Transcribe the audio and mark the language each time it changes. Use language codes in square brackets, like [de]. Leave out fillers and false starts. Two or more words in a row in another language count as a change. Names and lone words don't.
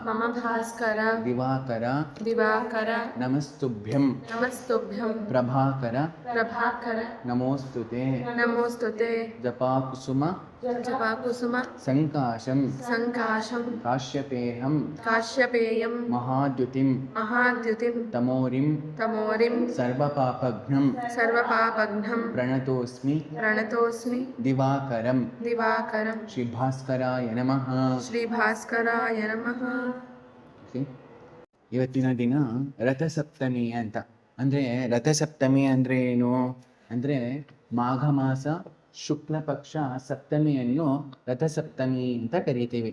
[sa] दिवाकर नमस्तुभ्यं प्रभाकर नमोस्तुते जपाकुसुम संकाशं काश्यपेयं महाद्युतिं तमोरिं सर्वपापघ्नं प्रणतोस्मि दिवाकरं श्री भास्कराय नमः। [kn] ಇವತ್ತಿನ ದಿನ ರಥಸಪ್ತಮಿ ಅಂತ. ಅಂದರೆ ರಥಸಪ್ತಮಿ ಅಂದರೆ ಏನು ಅಂದರೆ ಮಾಘ ಮಾಸ ಶುಕ್ಲ ಪಕ್ಷ ಸಪ್ತಮಿಯನ್ನು ರಥಸಪ್ತಮಿ ಅಂತ ಕರಿತೀವಿ.